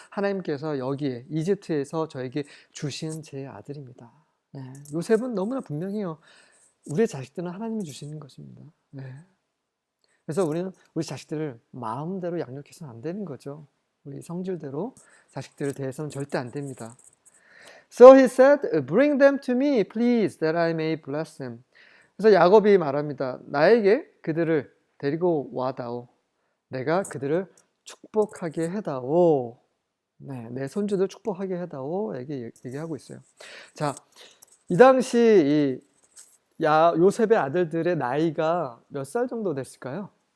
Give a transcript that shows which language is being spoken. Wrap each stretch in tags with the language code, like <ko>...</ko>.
<ko>하나님께서 여기에 이집트에서 저에게 주신 제 아들입니다. 요셉은 너무나 분명해요. 우리의 자식들은 하나님이 주시는 것입니다. 그래서 우리는 우리 자식들을 마음대로 양육해서는 안 되는 거죠. 우리 성질대로 자식들을 대해서는 절대 안 됩니다.</ko> <en>So he said, bring them to me, please, that I may bless them.</en> <ko>그래서 야곱이 말합니다. 나에게 그들을 데리고 와다오. 내가 그들을 축복하게 해다오. 내 손주들 축복하게 해다오. 얘기하고 있어요. 자, 이 당시 요셉의 아들들의 나이가 몇 살 정도 됐을까요?</ko>